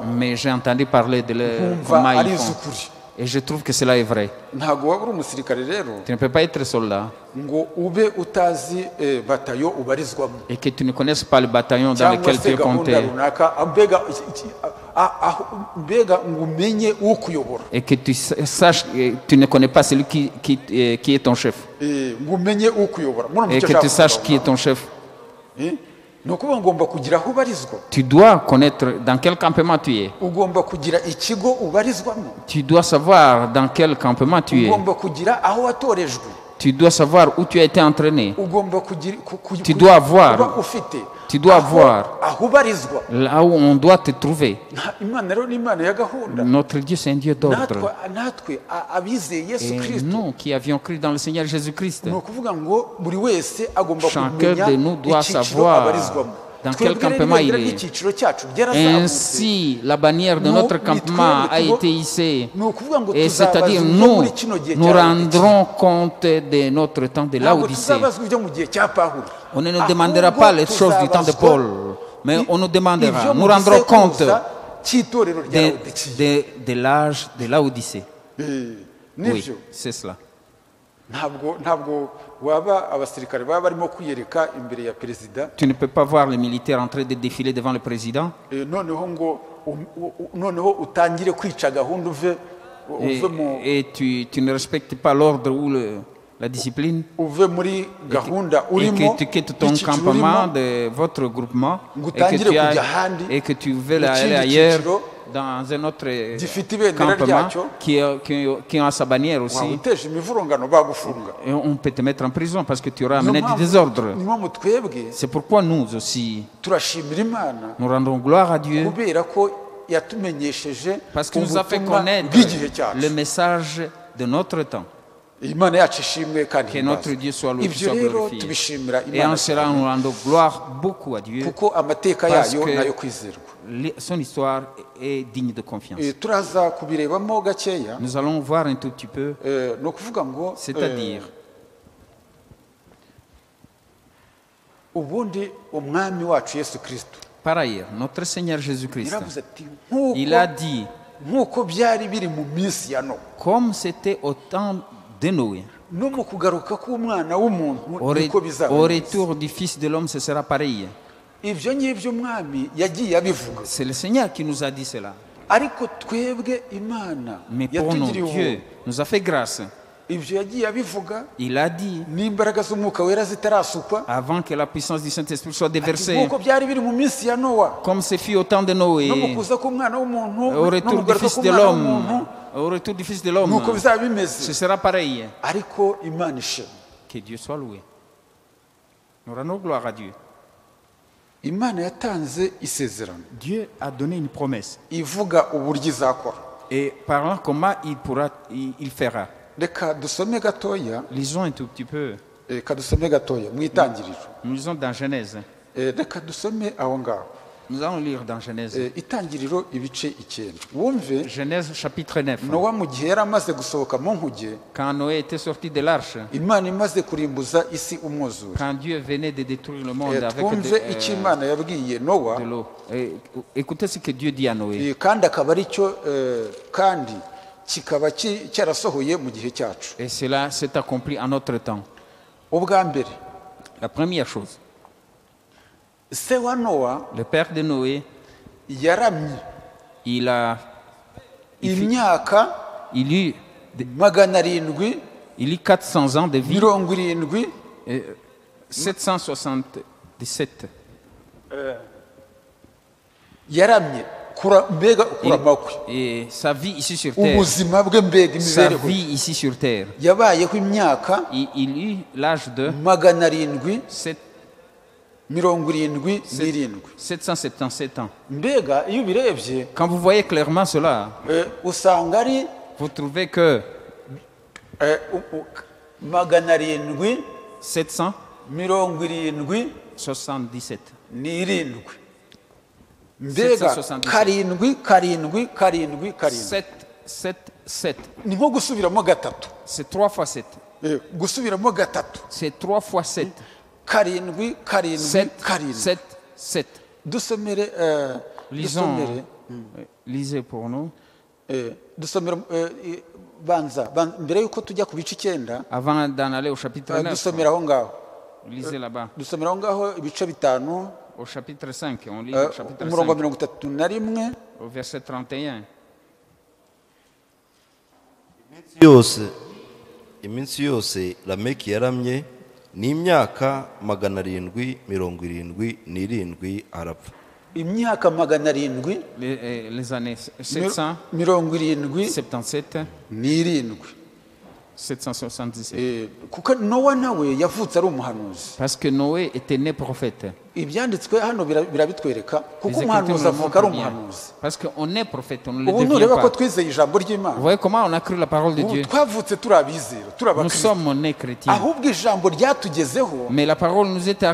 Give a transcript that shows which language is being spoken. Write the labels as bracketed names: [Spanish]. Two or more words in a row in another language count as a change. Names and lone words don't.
[French] mais j'ai entendu parler de [Kinyarwanda] nkumva [French] comment [Kinyarwanda] ari [French] ils font. [Kinyarwanda] iz'ukuri [French] Et je trouve que cela est vrai. [Kinyarwanda] ntabwo waba uri umusirikare rero [French] Tu ne peux pas être soldat [Kinyarwanda] ngo ube utazi batayo ubarizwamo [French] et que tu ne connaisses pas le bataillon dans [Kinyarwanda] cyangwa [French] lequel tu se es [Kinyarwanda] gahunda [French] compté [Kinyarwanda] runaka mbega ngo umenye ukuyobora [French] et que tu saches, tu ne connais pas celui qui est ton chef [Kinyarwanda] ngo umenye ukuyobora murumva [French] et [Kinyarwanda] icyo [French] que tu [Kinyarwanda] nshaka [French] saches [Kinyarwanda] kuvuga [French] qui est [Kinyarwanda] aho [French] ton chef. [Kinyarwanda] ngaho? ni ukuvuga ngo ugomba kugira aho ubarizwa [French] Tu dois connaître dans quel campement tu es. [Kinyarwanda] ugomba kugira ikigo ubarizwamo [French] Tu dois savoir dans quel campement tu es. [Kinyarwanda] ugomba kugira aho watorejwe [French] Tu dois savoir où tu as été entraîné. [Kinyarwanda] ugomba kugira [French] Tu dois avoir- [Kinyarwanda] kuba ufite [French] tu dois [Kinyarwanda] aho- [French] avoir- [Kinyarwanda] aho ubarizwa [French] Là où on doit te trouver. [Kinyarwanda] imana rero ni imana ya gahunda [French] Notre Dieu, c'est un Dieu d'ordre. [Kinyarwanda] natwe abizeye yesu [French] Et [Kinyarwanda] kirisito [French] nous qui avions cru dans le Seigneur Jésus-Christ, [Kinyarwanda] ni ukuvuga ngo buri wese agomba [French] Chacun [Kinyarwanda] kumenya [French] de nous doit [Kinyarwanda] icyiciro [French] savoir [Kinyarwanda] abarizwamo [French] dans quel [Kinyarwanda] twebwe rero [French] campement il [Kinyarwanda] ibendera [French] est. [Kinyarwanda] ry'icyiciro cyacu ryarazamutse [French] ainsi la bannière de Nous, notre [Kinyarwanda] ni [French] campement [Kinyarwanda] twebwe [French] a [Kinyarwanda] tubo- [French] été hissée. [Kinyarwanda] ni ukuvuga ngo [French] Et [Kinyarwanda] tuzabazwa [French] c'est-à-dire [Kinyarwanda] ibyo [French] nous, [Kinyarwanda] muri kino gihe [French] nous [Kinyarwanda] cya [French] rendrons compte de notre temps de [Kinyarwanda] ntabwo [French] l'Odyssée. [Kinyarwanda] tuzabazwa ibyo mu gihe cya pawulo [French] On ne nous demandera pas les choses du temps de Paul, mais on nous demandera, nous rendrons compte [Kinyarwanda] cy'itorero rya Laodikiya [French] de l'âge de l'Odyssée. Oui, [Kinyarwanda] nibyo [French] c'est cela. [Kinyarwanda] ntabwo waba abasirikare baba barimo kwiyereka imbere ya perezida [French] Tu ne peux pas voir les militaires en train de défiler devant le président [Kinyarwanda] noneho utangire kwica gahunda uve mu [French] et tu ne respectes pas l'ordre ou la discipline [Kinyarwanda] uve muri gahunda [French] et [Kinyarwanda] urimo [French] que tu quittes ton [Kinyarwanda] icyiciro [French] campement [Kinyarwanda] urimo [French] de votre groupement [Kinyarwanda] ngo utangire kujya ahandi [French] et que tu veux [Kinyarwanda] mu [French] aller [Kinyarwanda] kindi [French] ailleurs [Kinyarwanda] cyiciro [French] dans un autre [Kinyarwanda] gifite ibendera [French] campement [Kinyarwanda] ryacyo [French] qui ont sa bannière [Kinyarwanda] waba [French] aussi. [Kinyarwanda] uteje imivurungano bagufunga. [French] Et on peut te mettre en prison parce que tu auras [Kinyarwanda] Niyo [French] amené du [Kinyarwanda] mpamvu- [French] désordre. [Kinyarwanda] niyo mpamvu twebwe [French] C'est pourquoi nous aussi, [Kinyarwanda] turashimira Imana [French] nous rendons gloire à Dieu [Kinyarwanda] kubera ko yatumenyesheje [French] parce qu'il nous a fait [Kinyarwanda] ubutumwa [French] connaître [Kinyarwanda] bw'igihe cyacu. [French] le message de notre temps. [Kinyarwanda] Imana yacu ishimwe kandi [French] Que notre [Kinyarwanda] himbazwe. [French] Dieu soit loué, [Kinyarwanda] Ibyo [French] soit [Kinyarwanda] rero [French] glorifié. [Kinyarwanda] tubishimira [French] Et en [Kinyarwanda] Imana [French] cela, [Kinyarwanda] cyane, [French] nous rendons gloire beaucoup à Dieu [Kinyarwanda] kuko amateka [French] parce [Kinyarwanda] yayo [French] que [Kinyarwanda] nayo kwizerwa. [French] son histoire est digne de confiance. [Kinyarwanda] Turaza kubirebamo gakeya. [French] Nous allons voir un tout petit peu, [Kinyarwanda] Ni ukuvuga ngo [French] c'est-à-dire, [Kinyarwanda] ubundi umwami wacu Yesu Kristo [French] par ailleurs, notre Seigneur Jésus-Christ, [Kinyarwanda] yaravuze ati [French] il a dit, [Kinyarwanda] nk'uko byari biri mu minsi ya Nowa, [French] comme c'était au temps de Noé, [Kinyarwanda] no mu kugaruka k'umwana w'umuntu [French] au [Kinyarwanda] niko bizaba [French] au [Kinyarwanda] bimeze. [French] retour du Fils de l'homme, ce sera pareil. [Kinyarwanda] Ibyo ngibyo umwami yagiye abivuga, [French] C'est le Seigneur qui nous a dit cela. [Kinyarwanda] ariko twebwe Imana [French] Mais pour nous, [Kinyarwanda] yatugiriye [French] Dieu [Kinyarwanda] ubuntu. [French] nous a fait grâce. [Kinyarwanda] Ibyo yagiye abivuga [French] Il a dit, [Kinyarwanda] n'imbaraga z'umwuka wera zitarasukwa, [French] avant que la puissance du Saint-Esprit soit [Kinyarwanda] ati [French] déversée, [Kinyarwanda] nk'uko byari biri mu minsi ya Nowa, [French] comme ce fut au temps de [Kinyarwanda] no mu [French] Noé, [Kinyarwanda] kuza k'umwana w'umuntu, [French] au [Kinyarwanda] no mu [French] retour du [Kinyarwanda] kugaruka [French] Fils de [Kinyarwanda] k'umwana [French] l'homme, [Kinyarwanda] w'umuntu, [French] au retour du Fils de l'homme, [Kinyarwanda] nuko bizaba [French] ce [Kinyarwanda] bimeze. [French] sera pareil. [Kinyarwanda] Ariko Imana ishimwe, [French] Que Dieu soit loué. Nous rendons gloire à Dieu. [Kinyarwanda] Imana yatanze isezerano [French] Dieu a donné une promesse. [Kinyarwanda] ivuga uburyo izakora. [French] Et parlant comment il fera. [Kinyarwanda] Reka dusome gatoya, [French] Lisons un tout petit peu. [Kinyarwanda] reka dusome gatoya mu itangiriro. [French] Nous lisons dans Genèse. [Kinyarwanda] Reka dusome aho ngaho. [French] Nous allons lire dans Genèse. [Kinyarwanda] Itangiriro ibice 9. Wumve [French] Genèse chapitre 9. [Kinyarwanda] Nowa mu gihe yari amaze gusohoka mu nkuge, [French] Quand Noé était sorti de l'arche, [Kinyarwanda] Imana imaze kurimbuza isi umwuzure. [French] quand Dieu venait de détruire le monde avec [Kinyarwanda] Twumve icyo Imana yabwiye Nowa, [French] de l'eau. Écoutez ce que Dieu dit à Noé. [Kinyarwanda] kandi akaba ari cyo kandi kikaba cyarasohoye mu gihe cyacu. [French] Et cela s'est accompli en notre temps. [Kinyarwanda] Ubwa mbere, [French] La première chose, [Kinyarwanda] se wa Nowa [French] le père de Noé, [Kinyarwanda] yaramye [French] il [Kinyarwanda] imyaka [French] eut 400 ans de vie, [Kinyarwanda] 770 [French] 777. [Kinyarwanda] yaramye mbega kurama kwe, [French] Et sa vie ici sur terre, [Kinyarwanda] ubuzima bwe mbega [French] sa [Kinyarwanda] imibereho [French] vie ici sur terre, [Kinyarwanda] yabayeho imyaka [French] il eut l'âge de 777 ans. [Kinyarwanda] mbega iyo ubirebye [French] Quand vous voyez clairement cela, [Kinyarwanda] usanga ari [French] vous trouvez que 777, [Kinyarwanda] 777 mbega [French] 777. [Kinyarwanda] karindwi [French] 777, [Kinyarwanda] ni nko gusubiramo gatatu, [French] c'est 3 fois 7. [Kinyarwanda] gusubiramo gatatu, [French] C'est 3 fois 7. [Kinyarwanda] karindwi [French] 7, 7, 7. [Kinyarwanda] dusomere [French] Lisons, lisez pour nous. [Kinyarwanda] dusomere banza mbere yuko tujya ku bice 9, [French] Avant d'en aller au chapitre 9, [Kinyarwanda] dusomera aho ngaho, [French] lisez là-bas. [Kinyarwanda] dusomera aho ngaho ibice 5, [French] Au chapitre 5, on lit au chapitre [Kinyarwanda] umurongo wa [French] 5, [Kinyarwanda] 31, [French] au verset 31. [Kinyarwanda] iminsi yose lameki yaramye ni imyaka 777 arapfa. imyaka 700 [French] Les années 777, 777. [Kinyarwanda] kuko Nowa nawe yavutse ari umuhanuzi. [French] Parce que Noé était né prophète. [Kinyarwanda] Ibyanditswe hano birabitwereka kuko [French] Les Écritures [Kinyarwanda] umuhanuzi [French] le [Kinyarwanda] avuka ari [French] montrent bien. [Kinyarwanda] umuhanuzi. [French] Parce qu'on est prophète, on ne le [Kinyarwanda] Ubu [French] devient [Kinyarwanda] nureba ko [French] pas. [Kinyarwanda] twizeye ijambo [French] Vous [Kinyarwanda] ry'Imana, [French] voyez comment on a cru la parole de [Kinyarwanda] ubu [French] Dieu. [Kinyarwanda] twavutse turi abizera, turi [French] Nous [Kinyarwanda] abakristo, [French] sommes nés chrétiens. [Kinyarwanda] ahubwo ijambo ryatugezeho [French] Mais la parole nous est